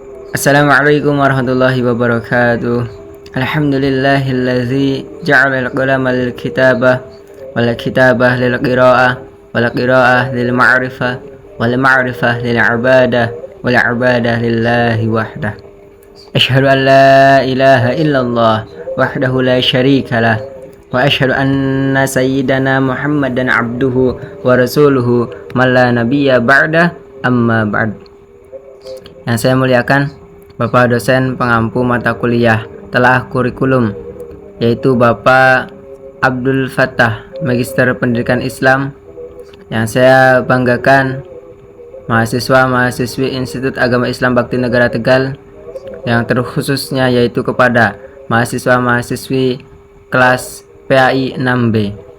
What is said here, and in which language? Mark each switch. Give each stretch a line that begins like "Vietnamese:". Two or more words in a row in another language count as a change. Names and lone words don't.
Arabic: السلام عليكم ورحمة الله وبركاته. الحمد لله الذي جعل القلم للكتابة والكتابة للقراءة والقراءة للمعرفة والمعرفة للعبادة والعبادة لله وحده. أشهد أن لا إله إلا الله وحده لا شريك له وأشهد أن سيدنا محمدا عبده ورسوله من لا نبي بعده أما بعد.
Indonesian: Yang saya muliakan Bapak dosen pengampu mata kuliah telah kurikulum, yaitu Bapak Abdul Fattah, Magister Pendidikan Islam. Yang saya banggakan mahasiswa-mahasiswi Institut Agama Islam Bakti Negara Tegal, yang terkhususnya yaitu kepada mahasiswa-mahasiswi kelas PAI 6B.